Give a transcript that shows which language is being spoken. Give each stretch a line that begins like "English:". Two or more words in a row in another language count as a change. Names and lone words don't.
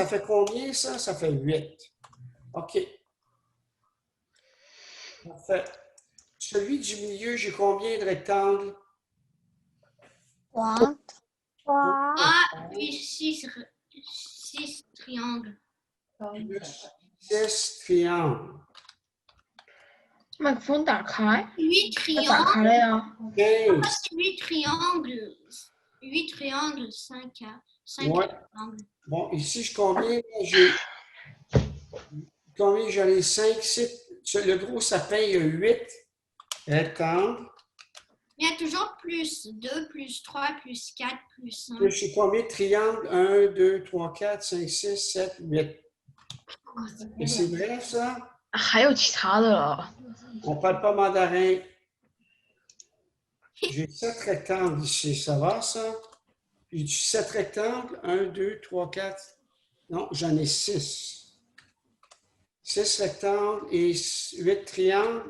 French: Ça fait combien, ça? Ça fait 8. OK. Parfait. Celui du milieu, j'ai combien de rectangles? 3. Ah, puis 6 triangles. Plus 6 triangles.
Chinese: 麦克风打开， 8 要打
French: triangles.
Chinese: 开了呀。
French: 15. 8 triangles. 8 triangles, 5 Ouais. triangles. Bon, ici, j'ai combien j'en ai 5, 6. Le gros sapin, il y a 8 rectangles. Il y a toujours plus 2, plus 3, plus 4, plus 5. Je suis combien de triangles? 1, 2, 3, 4, 5, 6, 7, 8. Et c'est vrai, ça?
Chinese: 还有其他的了。
French: On ne parle pas mandarin. J'ai 7 rectangles ici. Ça va, ça? J'ai 7 rectangles. 1, 2, 3, 4. Non, j'en ai 6. 6 rectangles et 8 triangles.